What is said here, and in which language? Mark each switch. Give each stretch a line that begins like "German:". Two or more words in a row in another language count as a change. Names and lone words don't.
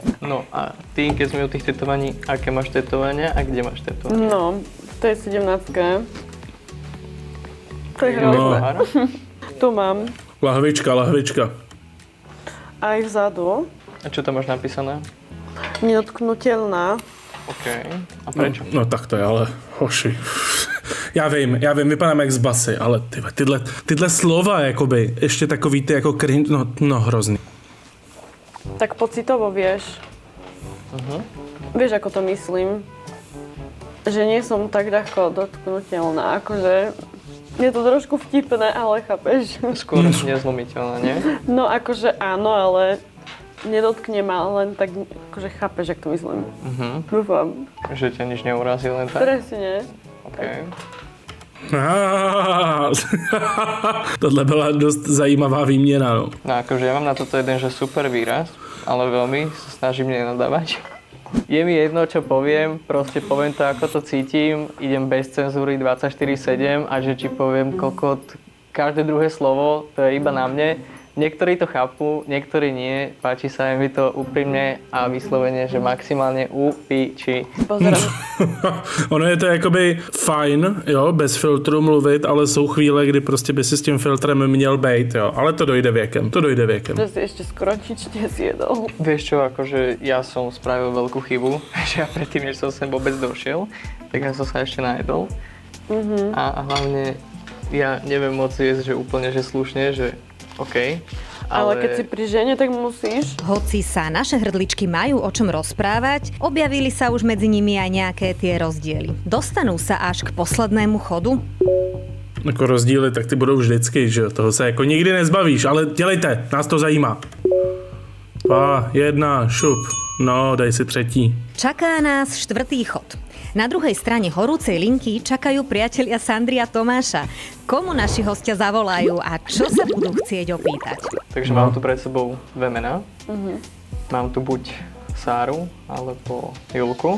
Slovak: No a ty, keď sme u tých tetovaní, aké máš tetovania a kde máš tetovania? No, to je 17. To je hrozné. Tu mám. Lahvička. Aj vzadu. A čo tam máš napísané? Nedotknutelná. OK. A prečo?
Czech: No tak to je ale, hoši. Já vím, vypadám jak z basy, ale tyhle slova, jakoby, ještě takový ty jako cringe, no hrozný.
Slovak: Tak pocitovo vieš. Vieš, ako to myslím. Že nie som tak ľahko dotknutelná, akože je to trošku vtipné, ale chápeš? Skôr nezlomiteľná, nie? No akože áno, ale nedotkne ma, len tak akože chápeš, jak to myslím. Dúfam. Že ťa nič neurazí len tak? Presne. OK.
Czech: Tohle byla dost zajímavá výměna, no.
Slovak: No akože ja mám na toto jeden, že super výraz, ale veľmi sa snažím nenadávať. Je mi jedno, čo poviem, proste poviem to, ako to cítim, idem bez cenzúry 24/7 a že či poviem kokot, každé druhé slovo, to je iba na mne. Niektorí to chápu, niektorí nie. Páči sa mi to úprimne a vyslovene, že maximálně u piči. Pozerám.
Czech: Ono je to jakoby fajn, jo, bez filtru mluvit, ale jsou chvíle, kdy prostě by si s tím filtrem měl bejt, jo. Ale to dojde věkem.
Slovak: Že si ešte skoro nič nezjedol. Vieš čo, akože ja som spravil veľkú chybu, že ja predtým, než som sem vôbec došiel, tak ja som sa ešte najedol. A hlavne ja neviem moc jesť, že úplne že slušne, že OK, Ale keď si pri žene, tak musíš. Hoci sa naše hrdličky majú o čom rozprávať, objavili sa už medzi nimi aj nejaké tie rozdiely. Dostanú sa až k poslednému chodu?
Czech: Jako rozdíly, tak ty budou vždycky, že toho se jako nikdy nezbavíš, ale dělejte, nás to zajímá. 2, 1, šup. No,
Slovak: daj si třetí. Čaká nás štvrtý chod. Na druhej strane horúcej linky čakajú priatelia Sandry a Tomáša. Komu naši hostia zavolajú a čo sa budú chcieť opýtať? Takže mám tu pred sebou dve mená. Mám tu buď Sáru alebo Julku.